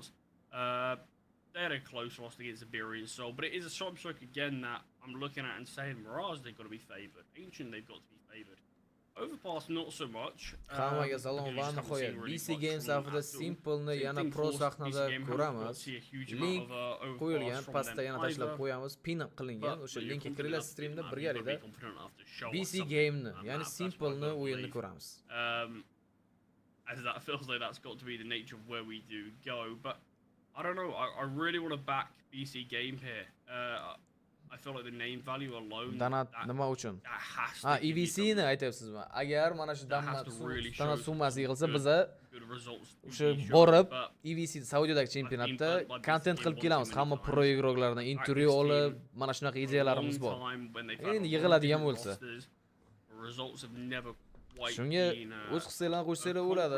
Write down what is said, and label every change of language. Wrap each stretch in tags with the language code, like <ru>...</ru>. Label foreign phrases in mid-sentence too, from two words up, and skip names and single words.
<en>They had a close loss against Iberian Soul, but it is a Strike again that I'm looking at and saying Mirage, they've got to be favoured. Ancient, they've got to be favoured. Overpass, not so much.</en> <uz>Hammaga salom va nihoyat BC Games safida Simple'ni yana Pro sahnada ko'ramiz. Link qo'yilgan, pastda yana tashlab qo'yamiz. Pin qilingan. O'sha linkga kiringlar, streamda Birgalikda BC Game'ni, ya'ni Simple'ni o'yinni ko'ramiz.</uz> <en>As that feels like that's got to be the nature of where we do go, but I don't know. I really want to back BC Game here. I feel like the name value alone.</en> <uz>Donat nima uchun? EVC ni aytyapsizmi? Agar mana shu donat summasi yig'ilsa, biza o'sha borib EVC Saudiyadagi chempionatda kontent qilib kelamiz. Hamma pro igroklardan intervyu olib, mana shunaqa ideyalarimiz bor. Endi yig'iladigan bo'lsa. Shunga o'z hissalarini qo'shsanglar bo'ladi.</uz>